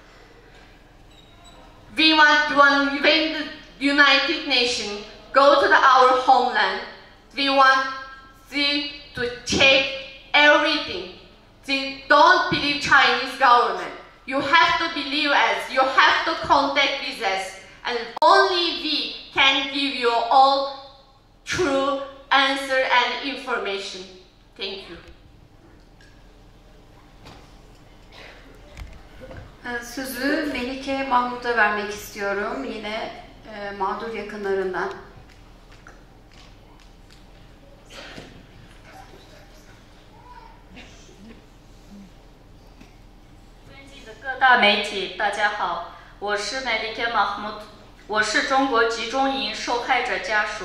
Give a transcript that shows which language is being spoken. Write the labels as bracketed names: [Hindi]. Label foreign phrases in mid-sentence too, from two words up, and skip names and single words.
[English] We want when the United Nations go to our homeland, we want them to check everything. They don't believe Chinese government. You have to believe us. You have to contact with us. And only we can give you all true answer and information. Thank you. [Turkish] Sözü Melike Mahmut'a vermek istiyorum. Yine mağdur yakınlarından. [Chinese] 各大媒体，大家好，我是 Melike Mahmut，我是中国集中营受害者家属。